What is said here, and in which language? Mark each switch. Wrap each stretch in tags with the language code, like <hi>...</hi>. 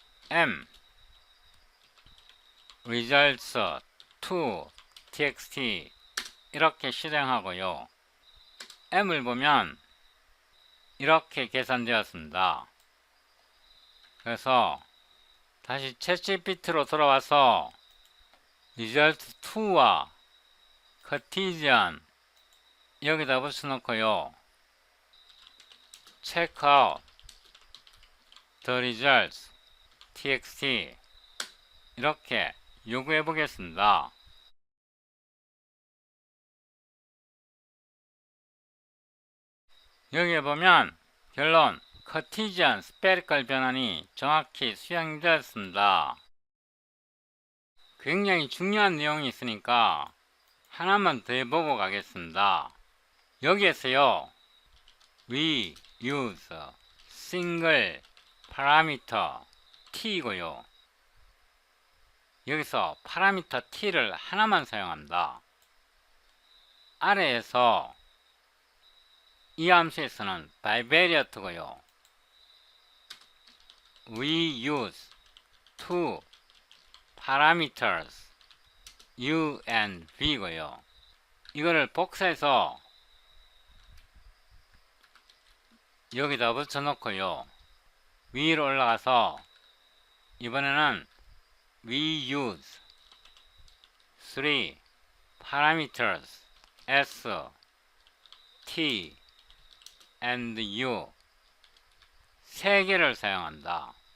<en>m results to txt</en> <ko>이렇게 실행하고요. m을 보면 이렇게 계산되었습니다. 그래서 다시 챗GPT로 돌아와서 result 2와 cartesian 여기다 붙여놓고요.</ko> <en>check out the results txt</en> <ko>이렇게 요구해 보겠습니다. 여기에 보면 결론 카티지안 스페리컬 변환이 정확히 수행되었습니다. 굉장히 중요한 내용이 있으니까 하나만 더 해보고 가겠습니다. 여기에서요</ko> <en>we use single parameter t이고요.</en> <ko>여기서 파라미터 t를 하나만 사용합니다. 아래에서 이 함수에서는 bivariate고요.</ko> <en>we use two parameters u and v고요.</en> <ko>이거를 복사해서 여기다 붙여놓고요. 위로 올라가서 이번에는</ko> <en>we use three parameters s, t, and u</en> <ko>세 개를 사용한다.</ko>